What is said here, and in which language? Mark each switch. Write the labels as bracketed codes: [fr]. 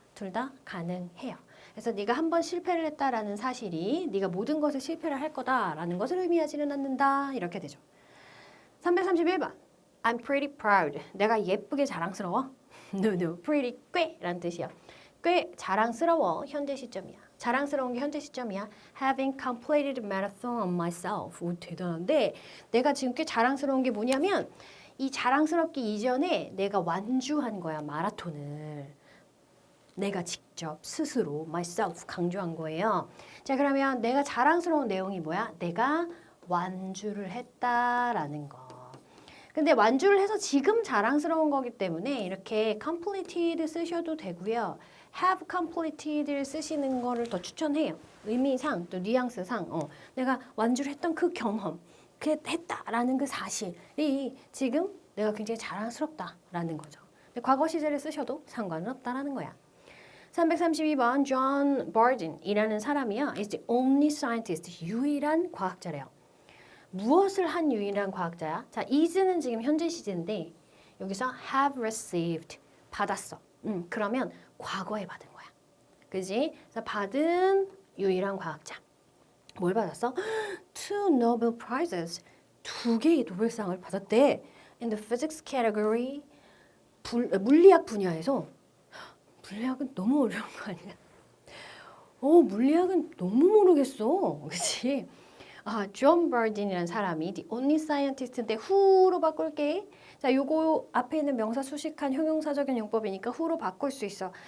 [ko] 둘 다 가능해요. 그래서 네가 한 번 실패를 했다라는 사실이 네가 모든 것을 실패를 할 거다라는 것을 의미하지는 않는다. 이렇게 되죠. 331번. [en] I'm pretty proud. [ko] 내가 예쁘게 자랑스러워. [en] No. [ko] pretty 꽤란 뜻이야. 꽤 자랑스러워. 현재 시점이야. 자랑스러운 게 현재 시점이야. [en] Having completed marathon on myself. [ko] 오, 대단한데 내가 지금 꽤 자랑스러운 게 뭐냐면 이 자랑스럽기 이전에 내가 완주한 거야. 마라톤을. 내가 직접 스스로 myself 강조한 거예요. 자, 그러면 내가 자랑스러운 내용이 뭐야? 내가 완주를 했다라는 거. 근데 완주를 해서 지금 자랑스러운 거기 때문에 이렇게 completed 쓰셔도 되고요. [en] have completed [ko] 를 쓰시는 거를 더 추천해요. 의미상 또 뉘앙스상 내가 완주를 했던 그 경험, 그 했다라는 그 사실이 지금 내가 굉장히 자랑스럽다라는 거죠. 근데 과거 시제를 쓰셔도 상관은 없다라는 거야. 332번 John Barden이라는 사람이요. [en] is the only scientist, [ko] 유일한 과학자래요. 무엇을 한 유일한 과학자야? 자, is는 지금 현재 시제인데 여기서 [en] have received, [ko] 받았어. 그러면 과거에 받은 거야. 그지? 그래서 받은 유일한 과학자. 뭘 받았어? [en] Two Nobel Prizes, [ko] 2개의 노벨상을 받았대. [en] In the physics category, [ko] 물리학 분야에서. 물리학은 너무 어려운 거 아니야? 물리학은 너무 모르겠어. 그치? 존 버딘이라는 사람이 [en] the only scientist [ko] 인데 who로 바꿀게. 자, 요거 앞에 있는 명사 수식한 형용사적인 용법이니까 who로 바꿀 수 있어.